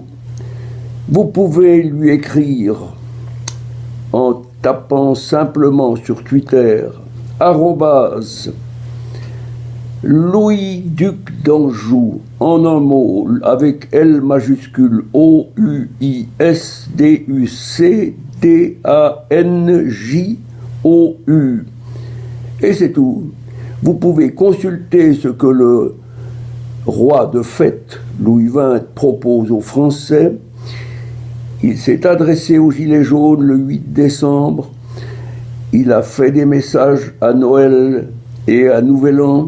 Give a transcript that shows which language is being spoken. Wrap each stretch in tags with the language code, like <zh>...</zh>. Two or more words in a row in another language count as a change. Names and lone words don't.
<fr>Vous pouvez lui écrire en tapant simplement sur Twitter Louis, duc d'Anjou, en un mot, avec L majuscule, O-U-I-S, D-U-C, D-A-N-J-O-U. Et c'est tout. Vous pouvez consulter ce que le roi de fête, Louis XX, propose aux Français. Il s'est adressé aux Gilets jaunes le 8 décembre. Il a fait des messages à Noël et à Nouvel An.</fr>